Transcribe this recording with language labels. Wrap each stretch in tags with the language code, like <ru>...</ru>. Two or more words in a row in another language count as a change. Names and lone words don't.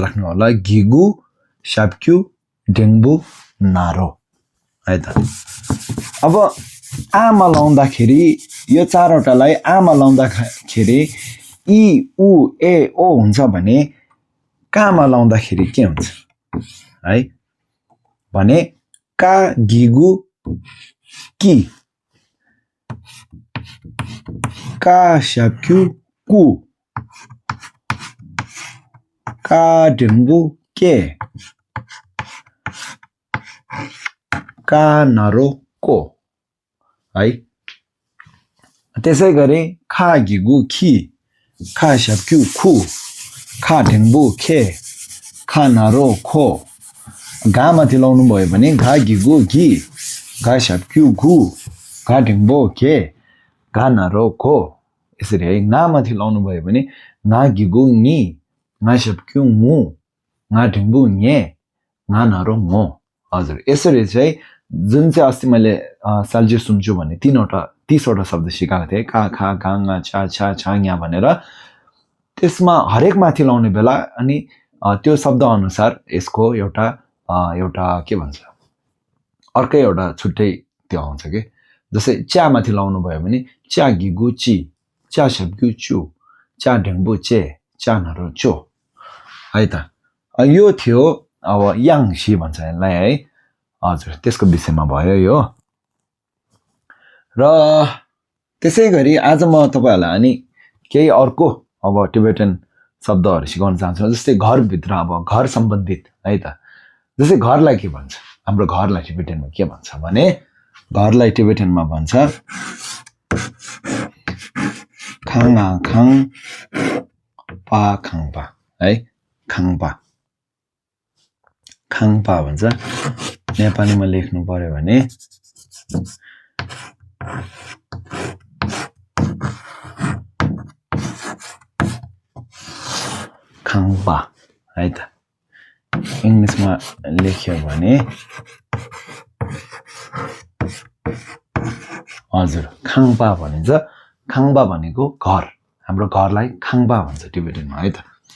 <ne>राख्नु होला</ne> <bo>གི་གུ་ ཞབས་ཀྱུ་ འགྲེང་བུ་ ན་རོ</bo> <ne>है त अब आमा लाउँदाखेरि यो चारवटालाई आमा लाउँदाखेरि इ उ ए ओ हुन्छ भने कामा लाउँदाखेरि के हुन्छ है भने का गिगु कि का साप्क्यु कु का डेङ्बु के का नरो को है त्यसै गरी खा गिगु खी खा साप्क्यु खु खा डेङ्बु खे खा नरो खो घा माथि लाउनु भयो भने घा गिगु घी घा साप्क्यु घु घा डेङ्बु के घा नरो खो यसरी है ना माथि लाउनु भयो भने ना गिगु नि ना साप्क्यु मु ना डेङ्बु न्ये ना नरो मो हजुर यसरी चाहिँ जुन चाहिँ अस्ति मैले साल्जे सुन्छु भने 30वटा शब्द सिकाएको थिएँ का खा गाङा छा छा छा यहाँ भनेर त्यसमा हरेक माथि लाउने बेला अनि त्यो शब्द अनुसार यसको एउटा के भन्छ अर्कै एउटा छुट्टै त्यो आउँछ के जस्तै च्या माथि लाउनु भयो भने च्या गिगु ची च्या साप्क्यु चु च्या डेङ्बु चे च्या नरो चो है त यो थियो अब याङसी भन्छ यसलाई है हजुर त्यसको विषयमा भयो यो र त्यसै गरी आज म तपाईहरुलाई अनि केही अर्को अब टिबेटन शब्दहरु सिकाउन चाहन्छु जस्तै घरभित्र अब घर सम्बन्धित है त जस्तै घरलाई के भन्छ हाम्रो घरलाई टिबेटनमा के भन्छ भने घरलाई टिबेटनमा भन्छ खाङा खाङ पा खाङपा है खाङपा खाङपा भन्छ नेपालीमा लेख्नु पर्यो भने खाङपा है त इंग्लिशमा लेख्यो भने हजुर खाङपा भनिन्छ खाङपा भनेको घर हाम्रो घरलाई खाङपा भन्छ टिबेटनमा है त</ne>